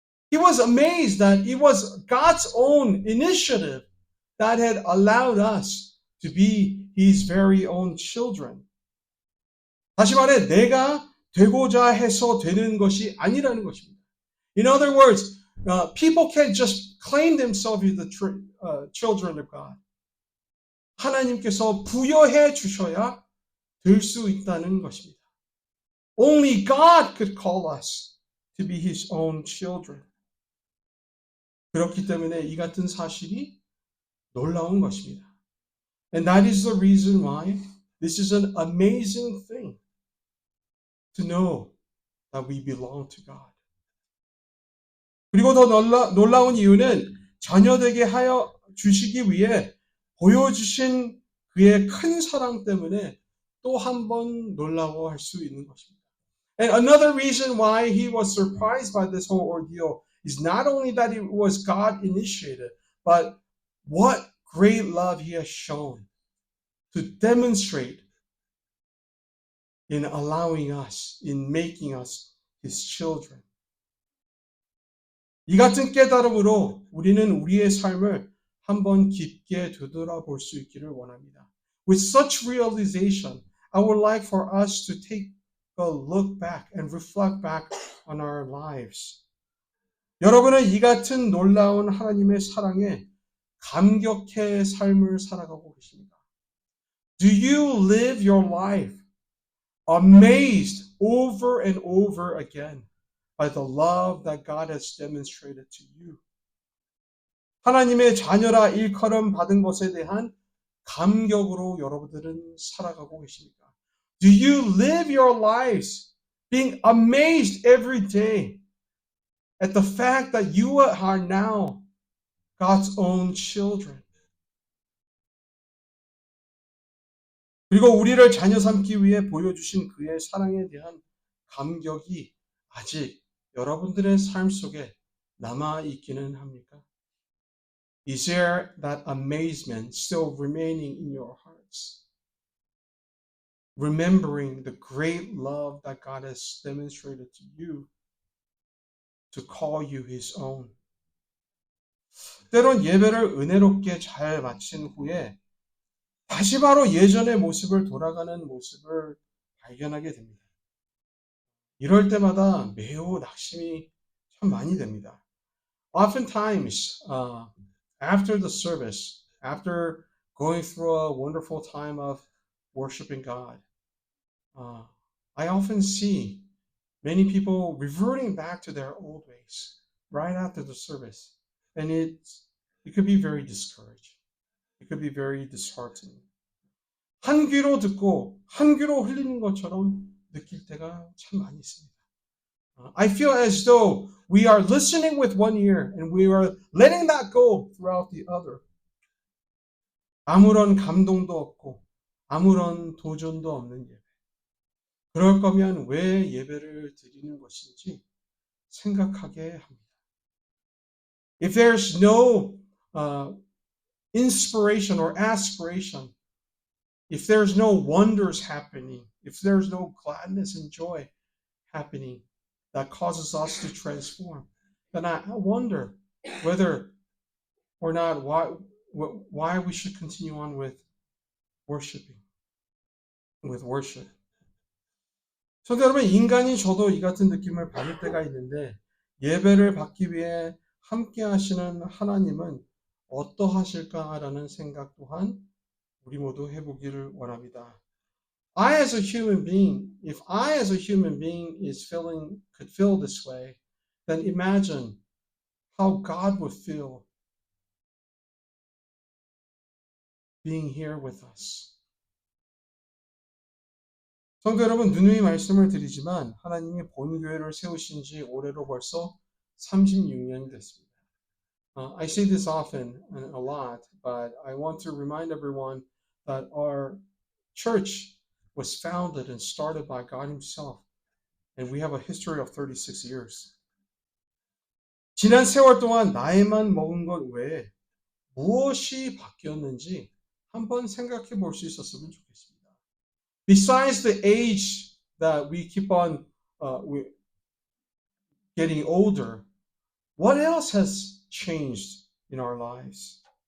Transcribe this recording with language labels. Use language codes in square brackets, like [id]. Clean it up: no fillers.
[en] He was amazed that it was God's own initiative that had allowed us to be His very own children. [ko] 다시 말해, 내가 되고자 해서 되는 것이 아니라는 것입니다. [en] In other words, people can't just claim themselves as the children of God. [ko] 하나님께서 부여해 주셔야 될 수 있다는 것입니다. [en] Only God could call us to be His own children. [ko] 그렇기 때문에 이 같은 사실이 놀라운 것입니다. [en] And that is the reason why this is an amazing thing to know that we belong to God. [ko] 그리고 더 놀라운 이유는 자녀되게 하여 주시기 위해 보여주신 그의 큰 사랑 때문에 또 한 번 놀라워할 수 있는 것입니다. [en] And another reason why he was surprised by this whole ordeal is not only that it was God initiated, but what great love he has shown to demonstrate in allowing us, in making us his children. [ko] 이 같은 깨달음으로 우리는 우리의 삶을 한번 깊게 되돌아볼 수 있기를 원합니다. [en] With such realization, I would like for us to take a look back and reflect back on our lives. [ko] 여러분은 이 같은 놀라운 하나님의 사랑에 감격해 삶을 살아가고 계십니까? [en] Do you live your life amazed over and over again by the love that God has demonstrated to you? [ko] 하나님의 자녀라 일컬음 받은 것에 대한 감격으로 여러분들은 살아가고 계십니까? [en] Do you live your lives being amazed every day at the fact that you are now God's own children? [ko] 그리고 우리를 자녀 삼기 위해 보여주신 그의 사랑에 대한 감격이 아직 여러분들의 삶 속에 남아 있기는 합니까? [en] Is there that amazement still remaining in your hearts? Remembering the great love that God has demonstrated to you to call you His own. [ko] 때론 예배를 은혜롭게 잘 마친 후에 다시 바로 예전의 모습을 돌아가는 모습을 발견하게 됩니다. 이럴 때마다 매우 낙심이 참 많이 됩니다. [en] Oftentimes, after the service, after going through a wonderful time of worshiping God, I often see many people reverting back to their old ways right after the service. And it could be very discouraging. It could be very disheartening. [ko] 한 귀로 듣고 한 귀로 흘리는 것처럼 느낄 때가 참 많이 있습니다. [en] I feel as though we are listening with one ear and we are letting that go throughout the other. [ko] 아무런 감동도 없고 아무런 도전도 없는 예배. 그럴 거면 왜 예배를 드리는 것인지 생각하게 합니다. [en] If there's no inspiration or aspiration, if there's no wonders happening, if there's no gladness and joy happening that causes us to transform, then I wonder whether or not why we should continue on with worship. [ko] 성도 여러분, 인간이 저도 이 같은 느낌을 받을 때가 있는데 예배를 받기 위해 함께 하시는 하나님은 어떠하실까라는 생각 또한 우리 모두 해보기를 원합니다. [en] I as a human being, if I as a human being could feel this way, then imagine how God would feel being here with us. [ko] 성도 여러분, 누누이 말씀을 드리지만 하나님이 본교회를 세우신 지 올해로 벌써 36년이 됐습니다. [en] I say this often and a lot, but I want to remind everyone that our church was founded and started by God Himself, and we have a history of 36 years. [ko] 지난 세월 동안 나이만 먹은 것 외에 무엇이 바뀌었는지 한번 생각해 볼 수 있었으면 좋겠습니다. [en] Besides the age that we keep on getting older, what else has changed in our lives?